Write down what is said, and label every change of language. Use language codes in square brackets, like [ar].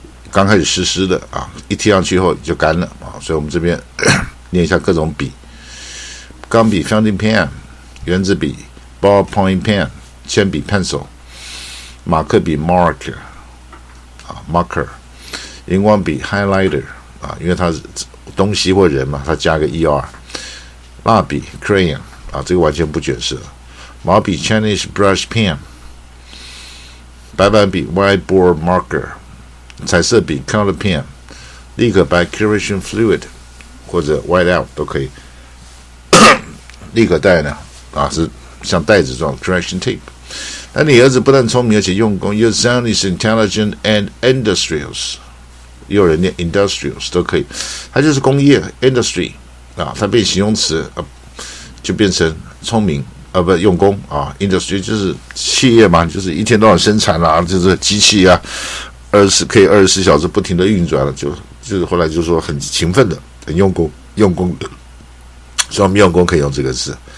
[zh] 刚开始湿湿的啊，一贴上去后就干了啊，所以我们这边念一下各种笔：钢笔 （fountain pen）、圆珠笔 （ballpoint pen）、铅笔 （pencil）、马克笔 （marker） 啊 （marker）、荧光笔 （highlighter） 啊，因为它是东西或人嘛，它加个 er。蜡笔 （crayon） 啊，这个完全不卷舌。毛笔 （Chinese brush pen）、白板笔 （whiteboard marker）、彩色笔 （color pen）、立可白 （correction fluid） 或者 white out 都可以。立可带呢啊是像带子状 correction tape。那你儿子不但聪明而且用功 ， [en] Your son is intelligent and industrious。 [zh] 也有人念 industrious 都可以，它就是工业 industry 啊，它变形容词就变成聪明不用功啊 ，industry 就是企业嘛，就是一天到晚生产啦，就是机器啊，可以24小时不停的运转了，就是后来就说很勤奋的，很用功的，所以我们用功可以用这个字。